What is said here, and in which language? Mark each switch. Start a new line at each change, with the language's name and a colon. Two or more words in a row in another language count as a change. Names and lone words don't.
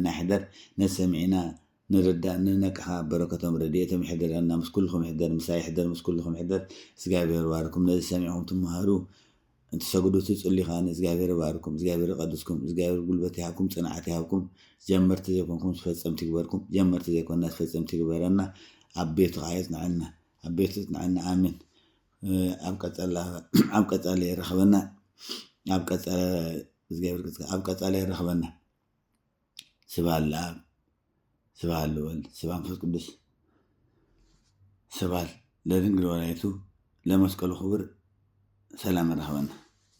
Tigrinya: ይሕደር ነሰሚዕና ንርዳእ ንነቅሓ በረከቶም ረድኤቶም ይሕደረና ምስኩልኩም ይሕደር ምሳይ ይሕደር ምስኩልኩም ይሕደር እግዚአብሔር ባርኩም ነዚ ሰሚዕኩም ትመሃሩ እንትሰግዱ ትጽልኻ እግዚአብሔር ባርኩም እግዚአብሔር ቀድስኩም እግዚአብሔር ጉልበት ይሃብኩም ጽንዓት ይሃብኩም ጀመርት ዘይኮንኩም ተፈጸምቲ ይግበርኩም ጀመርት ዘይኮንና ተፈጸምቲ ይግበረና አቤቱ አይጽናዕና አቤቱ ጽናዕና አሜን አብቀጻለ ይረኸበና አብቀጻለ እግዚአብሔር አብቀጻለ ይረኸበና ስባል ወልድ ስባል መንፈስ ቅዱስ ስባል ለድንግል ወላዲቱ ለመስቀሉ ክብር ሰላም ይረኸበና